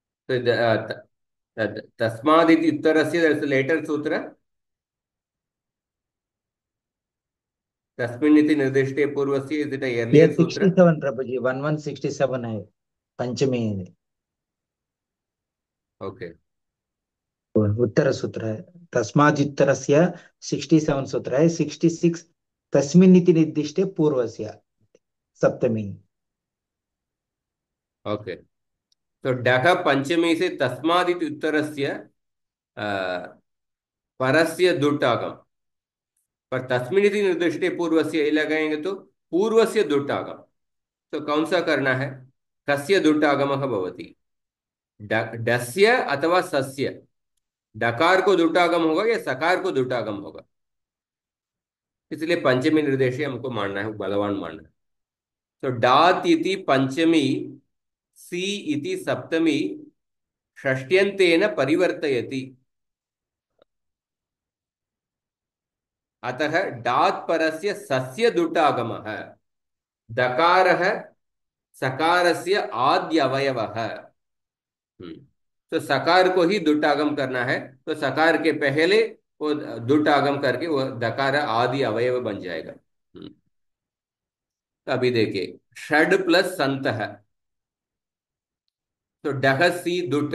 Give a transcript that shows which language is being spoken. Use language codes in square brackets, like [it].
[sa] तो तस्मादिति उत्तरस्य लेटर सूत्र तस्मिन् इति निर्दिष्टे पूर्वस्य, [en] is it [hi] ये [en] Earlier सूत्र? [hi] 67 प्रभु जी, 1167 है पंचमी है। [en] Okay. [hi] उत्तर सूत्र है, तस्मात् उत्तरस्य 67 सूत्र है। 66 [sa] तस्मिन् इति निर्दिष्टे पूर्वस्य सप्तमी। [hi] ओके, तो डः पंचमी से [sa] तस्मादिति उत्तरस्य परस्य दुट् आगम, [hi] पर [sa] तस्मिन् इति निर्दिष्टे पूर्वस्य [hi] ये लगाएंगे तो पूर्वस्य दुट् आगम। तो कौन सा करना है? [sa] कस्य दुट् आगमः भवति? डस्य अथवा सस्य? [hi] डकार को दुटागम होगा या सकार को दुटागम होगा? इसलिए पंचमी निर्देश हमको मानना है, बलवान मानना है। [sa] तो डात इति पंचमी, सी इति सप्तमी, षष्ट्यंतेन परिवर्तयति। अतः डात परस्य सस्य दुटागमः, दकारः सकारस्य आद्य अवयवः। [hi] हम्म, तो सकार को ही दुटागम करना है, तो सकार के पहले वो दुटागम करके वो दकार आदि अवयव बन जाएगा। तो अभी देखिए, षड प्लस संत है, तो डह सी दुट।